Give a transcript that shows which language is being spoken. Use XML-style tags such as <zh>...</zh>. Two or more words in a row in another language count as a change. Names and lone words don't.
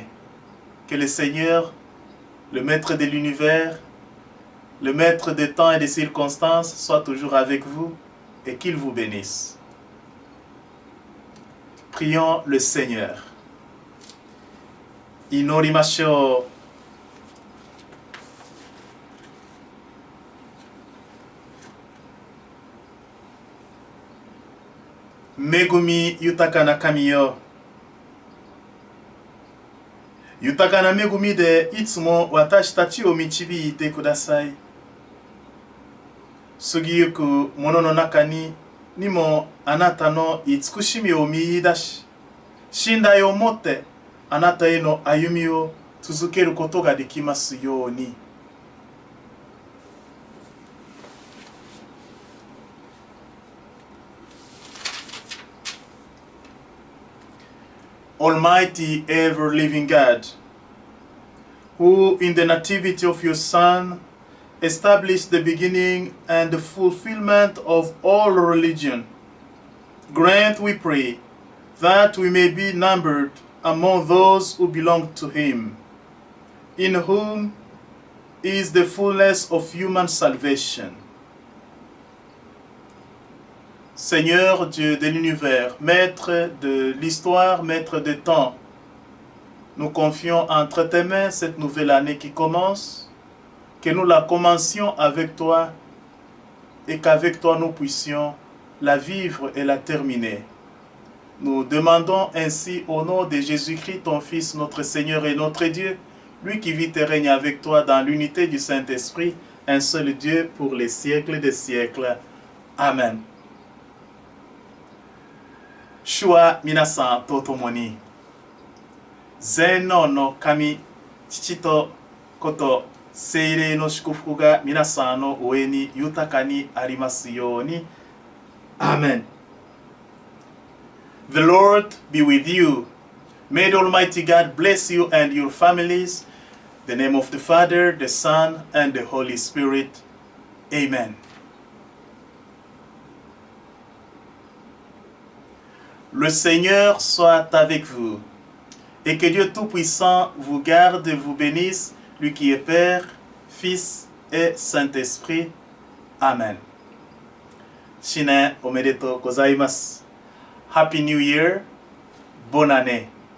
<fr>Que le Seigneur, le Maître de l'univers, le Maître des temps et des circonstances, soit toujours avec vous et qu'il vous bénisse. Prions le Seigneur.</fr> <ja>祈りましょう. 恵み豊かな神よ. 豊かな恵みでいつも私たちを導いてください。過ぎゆくものの中にもあなたの慈しみを見出し、信頼を持ってあなたへの歩みを続けることができますように。</ja> <en>Almighty, ever-living God, who in the nativity of your Son established the beginning and the fulfillment of all religion, Grant, we pray, that we may be numbered among those who belong to him, in whom is the fullness of human salvation.</en> <fr>Seigneur Dieu de l'univers, maître de l'histoire, maître des temps, nous confions entre tes mains cette nouvelle année qui commence, que nous la commencions avec toi et qu'avec toi nous puissions la vivre et la terminer. Nous demandons ainsi au nom de Jésus-Christ, ton Fils, notre Seigneur et notre Dieu, lui qui vit et règne avec toi dans l'unité du Saint-Esprit, un seul Dieu pour les siècles des siècles.</fr> <ja>Amen. 主が皆さんとともに. 全能の神、父と子と聖霊の祝福が皆さんの上に豊かにありますように.</ja> <en>Amen. The Lord be with you. May the Almighty God bless you and your families. In the name of the Father, the Son, and the Holy Spirit. Amen.</en> <fr>Le Seigneur soit avec vous, et que Dieu Tout-Puissant vous garde et vous bénisse, lui qui est Père, Fils et Saint-Esprit.</fr> <ja>Amen. 新年おめでとうございます.</ja> <en>Happy New Year.</en> <fr>Bonne année.</fr>